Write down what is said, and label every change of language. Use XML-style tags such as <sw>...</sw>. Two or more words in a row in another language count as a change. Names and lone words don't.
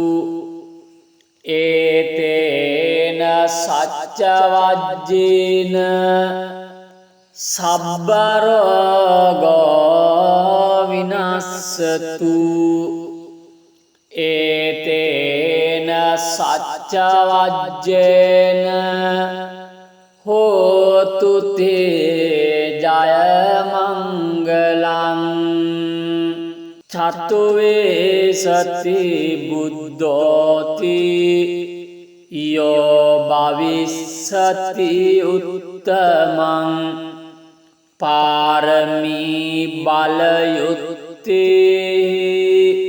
<pi>ඒතේන සච්ච වජ්ජේන සබ්බ රෝගෝ විනාශතු ඒතේන සච්ච වජ්ජේන හෝතු තේ ජය මංගලං චතුවේ සති බුද්ධෝති යෝ භවිස්සති උත්තමං පාරමී බලයුත්තේ</pi>